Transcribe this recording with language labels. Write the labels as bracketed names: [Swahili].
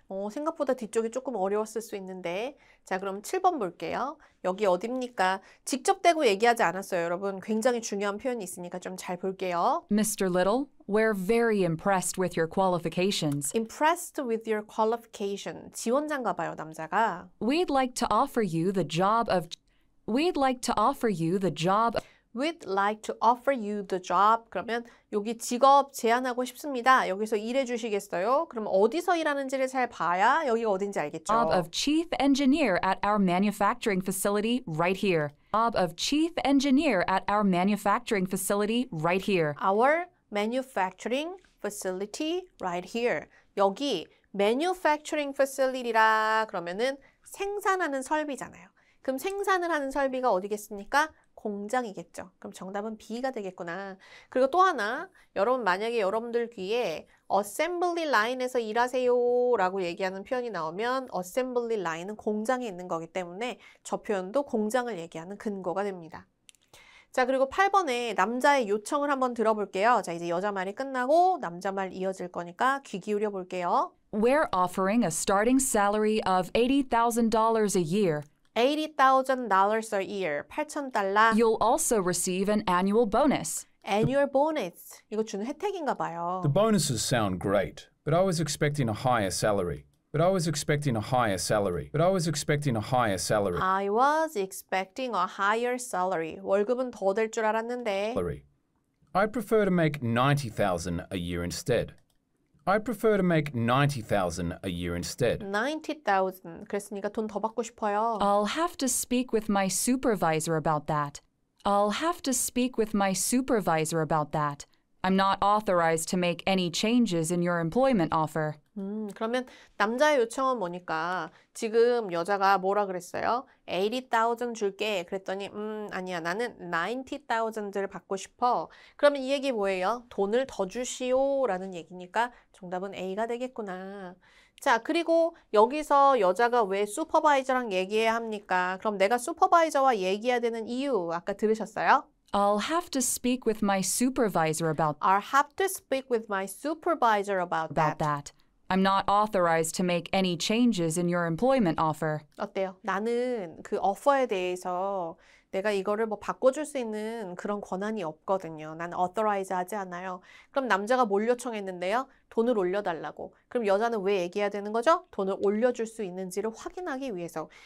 [Korean] 생각보다 뒤쪽이 조금 어려웠을 수 있는데 자, 그럼 7번 볼게요. 여기 어딥니까? 직접 대고 얘기하지 않았어요, 여러분. 굉장히 중요한 표현이 있으니까 좀 잘 볼게요. [English] Mr. Little, we're very impressed with your qualifications. Impressed with your qualification. [Korean] 지원자인가 봐요, 남자가. [English] We'd like to offer you the job of We'd like to offer you the job We'd like to offer you the job. [Korean] 그러면 여기 직업 제안하고 싶습니다. 여기서 일해 주시겠어요? 그럼 어디서 일하는지를 잘 봐야 여기가 어딘지 알겠죠? [English] of chief engineer at our manufacturing facility right here. Job of chief engineer at our manufacturing facility right here. Our manufacturing facility right here. [Korean] 여기 manufacturing facility라 그러면은 생산하는 설비잖아요. 그럼 생산을 하는 설비가 어디겠습니까? 공장이겠죠. 그럼 정답은 B가 되겠구나. 그리고 또 하나, 여러분 만약에 여러분들 귀에 assembly line에서 일하세요 라고 얘기하는 표현이 나오면 assembly line은 공장에 있는 거기 때문에 저 표현도 공장을 얘기하는 근거가 됩니다. 자, 그리고 8번에 남자의 요청을 한번 들어볼게요. 자, 이제 여자 말이 끝나고 남자 말 이어질 거니까 귀 기울여 볼게요. [English] We're offering a starting salary of $80,000 a year. $80,000 a year, [Korean] 8,000달러. [English] You'll also receive an annual bonus. annual bonus. [Korean] 이거 주는 혜택인가 봐요. [English] The bonuses sound great, but I was expecting a higher salary. But I was expecting a higher salary. But I was expecting a higher salary. I was expecting a higher salary. [Korean] 월급은 더 될 줄 알았는데. [English] I'd prefer to make $90,000 a year instead. I'd prefer to make $90,000 a year instead. 90,000. [Korean] 그랬으니까 돈 더 받고 싶어요. [English] I'll have to speak with my supervisor about that. I'll have to speak with my supervisor about that. I'm not authorized to make any changes in your employment offer. [Korean] 그러면 남자의 요청은 뭐니까 지금 여자가 뭐라 그랬어요? 80,000 줄게. 그랬더니 아니야. 나는 90,000을 받고 싶어. 그러면 이 얘기 뭐예요? 돈을 더 주시오 라는 얘기니까 정답은 A가 되겠구나. 자, 그리고 여기서 여자가 왜 슈퍼바이저랑 얘기해야 합니까? 그럼 내가 슈퍼바이저와 얘기해야 되는 이유 아까 들으셨어요? [English] I'll have to speak with my supervisor about I'll have to speak with my supervisor about that. that. I'm not authorized to make any changes in your employment offer. [Korean] 어때요? 나는 그 offer에 대해서 내가 이거를 뭐 바꿔줄 수 있는 그런 권한이 없거든요. 난 authorize 하지 않아요. 그럼 남자가 뭘 요청했는데요? 돈을 올려달라고. 그럼 여자는 왜 얘기해야 되는 거죠? 돈을 올려줄 수 있는지를 확인하기 위해서.